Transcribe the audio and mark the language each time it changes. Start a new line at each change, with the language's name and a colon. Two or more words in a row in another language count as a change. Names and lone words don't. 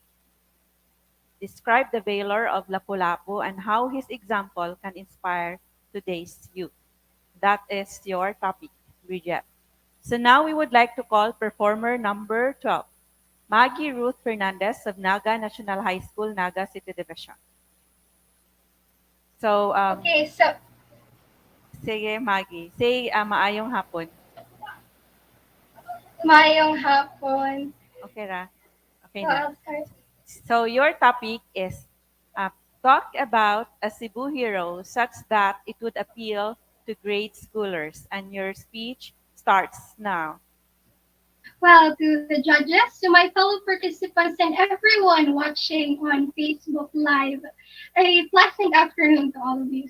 English: Describe the valor of Lapu-Lapu and how his example can inspire today's youth. That is your topic, Bridget. So now we would like to call performer number 12, Maggie Ruth Fernandez of Naga National High School, Naga City Division. So, okay, so sige,
Cebuano: Maggie. Say maayong hapon. Maayong hapon. Okay ra? Okay So, na.
English: I'll start. So your topic is talk about a Cebu hero such that it would appeal to grade schoolers. And your speech starts now. Well, to the judges, to my fellow participants, and everyone watching on Facebook Live, a pleasant afternoon to all of you.